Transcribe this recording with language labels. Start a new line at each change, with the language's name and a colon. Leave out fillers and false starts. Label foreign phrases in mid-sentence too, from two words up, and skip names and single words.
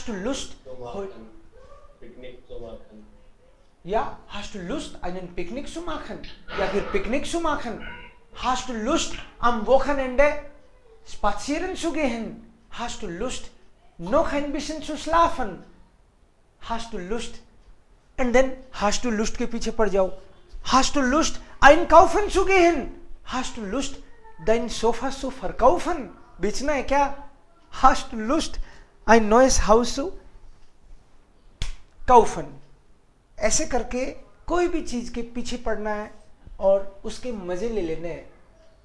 German: Hast du Lust, Picknick zu machen. Ja, hast du Lust, einen Picknick zu machen? Ja, फिर Picknick zu machen. Hast du Lust, am Wochenende spazieren zu gehen? Hast du Lust, noch ein bisschen zu schlafen? Hast du Lust?
English: And then
German: hast du Lust
Hindi: के पीछे पड़ जाओ.
German: Hast du Lust, einkaufen zu gehen? Hast du Lust, dein Sofa zu verkaufen?
Hindi: बेचना है क्या?
German: Hast du Lust, ein neues Haus zu kaufen?
Hindi: ऐसे करके कोई भी चीज के पीछे पड़ना है और उसके मजे ले लेने हैं.